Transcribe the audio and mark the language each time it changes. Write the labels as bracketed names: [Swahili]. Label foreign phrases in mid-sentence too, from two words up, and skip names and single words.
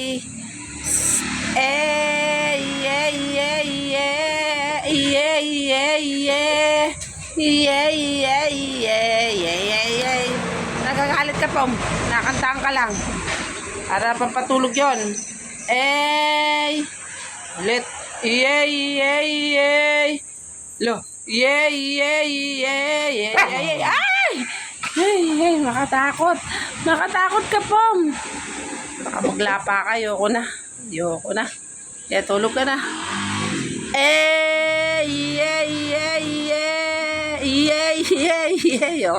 [Filipino] Yeah, yeah, yeah, yeah, yeah, yeah, yeah, yeah, yeah, yeah, yeah, yeah. Nagagalit ka, Pom. Nakantahan ka lang. Para pampatulog yun. Ulit. Yeah, yeah, yeah. Lo. Yeah, yeah, yeah, yeah, yeah, yeah. Ay! Ay, makatakot. Makatakot ka, Pom. Baka maglapa ka. Ayoko na. Ayoko na. Kaya tulog ka na. Yeah, yeah, yeah. Yeah, yeah, yeah.